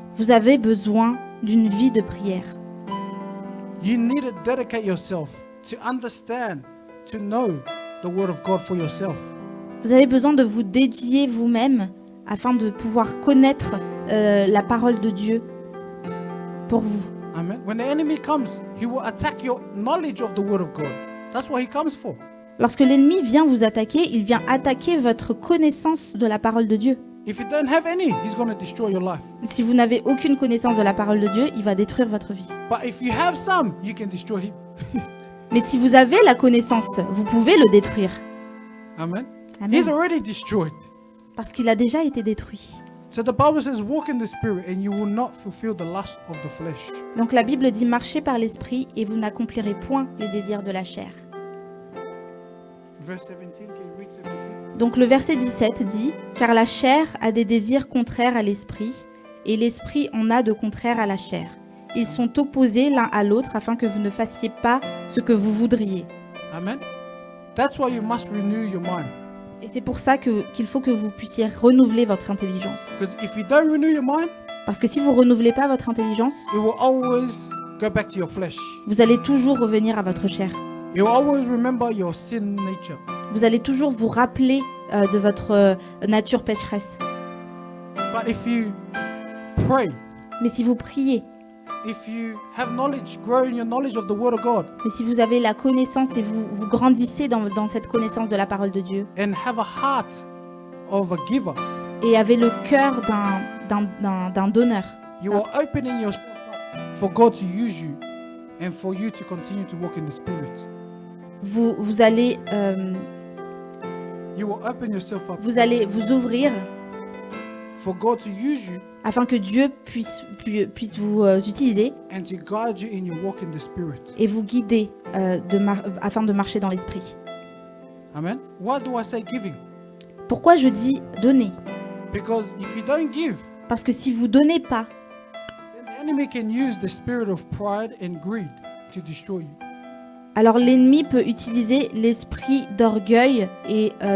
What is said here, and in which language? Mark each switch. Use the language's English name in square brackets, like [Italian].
[French] vous avez besoin d'une vie de prière. [English] You need to dedicate yourself to understand, to know the word of God for yourself. [French] Vous avez besoin de vous dédier vous-même afin de pouvoir connaître la parole de Dieu pour vous. Amen. [English] When the enemy comes, he will attack your knowledge of the word of God. That's what he comes for. [French] Lorsque l'ennemi vient vous attaquer, il vient attaquer votre connaissance de la parole de Dieu. [English] If you don't have any, he's going to destroy your life. [French] Si vous n'avez aucune connaissance de la parole de Dieu, il va détruire votre vie. [English] But if you have some, you can destroy him. [French] Mais si vous avez la connaissance, vous pouvez le détruire. Amen. Amen. [English] He's already destroyed. [French] Parce qu'il a déjà été détruit. [English] So the Bible says, walk in the Spirit and you will not fulfill the lust of the flesh. [French] Donc la Bible dit, marchez par l'esprit et vous n'accomplirez point les désirs de la chair. [English] Verse 17, can you read 17? [French] Donc le verset 17 dit, car la chair a des désirs contraires à l'esprit, et l'esprit en a de contraires à la chair. Ils sont opposés l'un à l'autre afin que vous ne fassiez pas ce que vous voudriez. Amen. [English] That's why you must renew your mind. [French] Et c'est pour ça qu'il faut que vous puissiez renouveler votre intelligence. [English] Because if you don't renew your mind, [French] Parce que si vous ne renouvelez pas votre intelligence, [English] it will always go back to your flesh. [French] vous allez toujours revenir à votre chair. [English] You will always remember your sin nature. [French] Vous allez toujours vous rappeler de votre nature pécheresse. [English] But if you pray, [French] Mais si vous priez, [English] if you have knowledge, grow in your knowledge of the Word of God, [French] mais si vous avez la connaissance et vous grandissez dans cette connaissance de la parole de Dieu, [English] and have a heart of a giver, [French] et avez le cœur d'un donneur, [English] you are opening yourself up for God to use you and for you to continue to walk in the Spirit. [French] vous allez [English] You will open yourself up [French] vous ouvrir [English] for God to use you [French] afin que Dieu puisse vous utiliser [English] and to guide you in your walk in the Spirit. [French] et vous guider afin de marcher dans l'esprit. [English] Amen. Why do I say giving? [French] Pourquoi je dis donner? [English] Because if you don't give, [French] Parce que si vous donnez pas, [English] then the enemy can use the spirit of pride and greed to destroy you. [French] alors l'ennemi peut utiliser l'esprit d'orgueil et